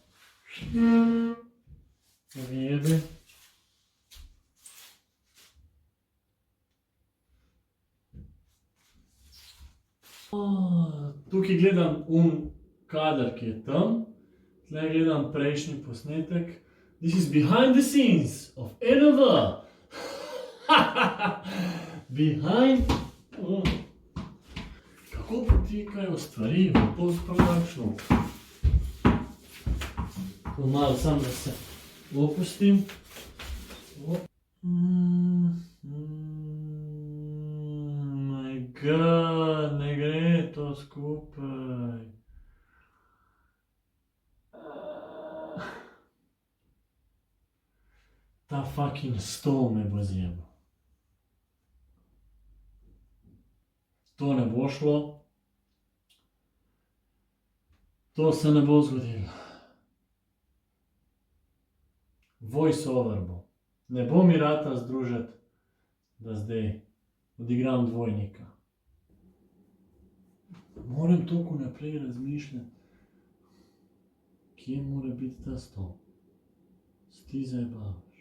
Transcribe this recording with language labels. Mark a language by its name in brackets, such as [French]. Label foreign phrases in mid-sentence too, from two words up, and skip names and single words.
[Slovenian] Vjebe. Tukaj gledam kader, ki je tam. Tle gledam prejšnji posnetek. [English] This is behind the scenes of NV. Behind... [Slovenian] Kako potekajo stvari v post-productionu? To malo sam, da se opustim. [English] My God, [Slovenian] ne gre to skupaj. Ta fucking stol me bo zjebal. To ne bo šlo. To se ne bo zgodilo. [English] Voice over [Slovenian] bo. Ne bo mi rata združiti, da zdaj odigram dvojnika. Moram toliko naprej razmišljati, kje mora biti ta stol. Ti zajebavaš.